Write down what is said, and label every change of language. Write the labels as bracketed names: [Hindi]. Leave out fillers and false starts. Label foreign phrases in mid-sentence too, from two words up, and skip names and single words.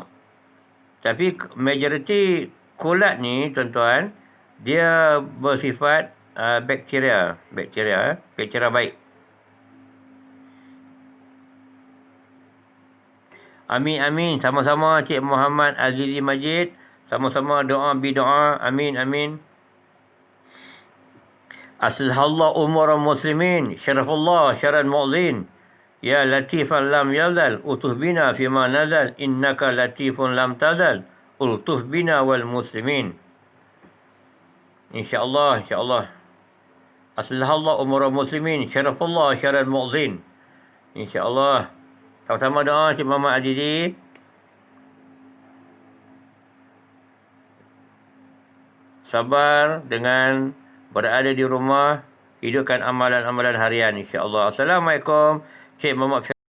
[Malay] Tapi majoriti kulat ni, tuan-tuan, dia bersifat bakteria baik. Amin. Sama-sama Cik Muhammad Azizi Majid. Sama-sama doa bidoa. Amin. [Arabic] أصلح الله أمور المسلمين. صرف الله شر المؤذين. يا لطيفا لم يزل الطف بنا فيما نزل. إنك لطيف لم تزل الطف بنا والمسلمين. InsyaAllah. أصلح الله أمور المسلمين. صرف الله شر المؤذين. [Malay] InsyaAllah. Sama-sama doa Cik Muhammad Azizi. Sabar dengan berada di rumah. Hidupkan amalan-amalan harian insya-Allah. Assalamualaikum Cik Muhammad.